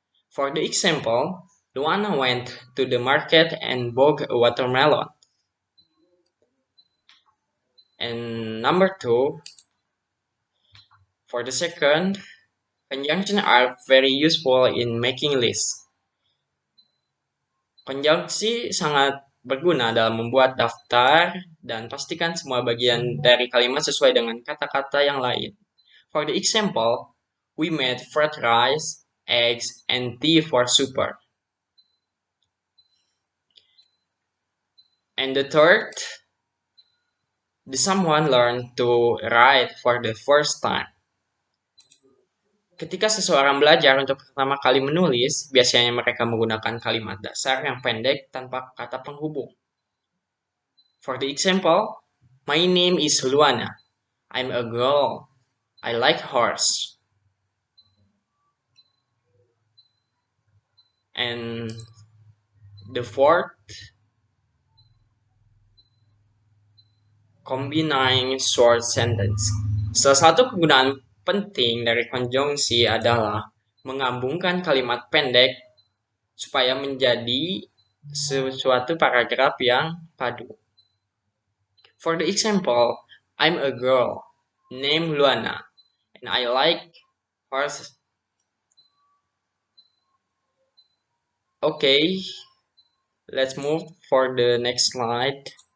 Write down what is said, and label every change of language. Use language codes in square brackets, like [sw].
[en] For the example, Luana went to the market and bought a watermelon. And number two, for the second, conjunctions are very useful in making lists. [id] Konjungsi sangat berguna dalam membuat daftar dan pastikan semua bagian dari kalimat sesuai dengan kata-kata yang lain. [en] For the example, we made fried rice, eggs, and tea for supper. And the third, the someone learned to write for the first time. [id] Ketika seseorang belajar untuk pertama kali menulis, biasanya mereka menggunakan kalimat dasar yang pendek tanpa kata penghubung. [en] For the example, my name is Luana. I'm a girl. I like horse. And the fourth, combining short sentence. [id] Salah satu kegunaan penting dari konjungsi adalah menggabungkan kalimat pendek supaya menjadi sesuatu paragraf yang padu. [en] For the example, I'm a girl named Luana and I like horses. Okay, let's move for the next slide.